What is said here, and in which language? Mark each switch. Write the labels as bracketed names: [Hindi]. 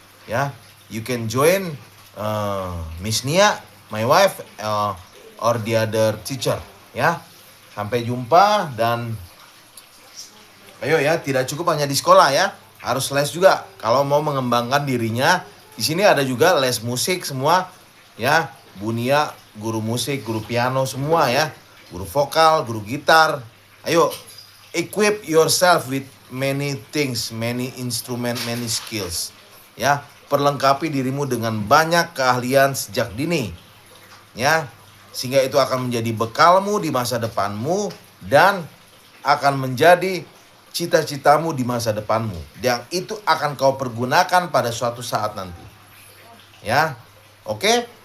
[Indonesian] Ya, [English] you can join Miss Nia, my wife, or the other teacher. [Indonesian] Ya, sampai jumpa dan ayo ya, tidak cukup hanya di sekolah ya, harus les juga kalau mau mengembangkan dirinya. Di sini ada juga les musik semua ya, Bunia guru musik, guru piano semua ya, guru vokal, guru gitar. Ayo [English] equip yourself with many things, many instrument, many skills. [Indonesian] Ya, perlengkapi dirimu dengan banyak keahlian sejak dini. Ya, sehingga itu akan menjadi bekalmu di masa depanmu dan akan menjadi cita-citamu di masa depanmu. Yang itu akan kau pergunakan pada suatu saat nanti. Ya. Oke.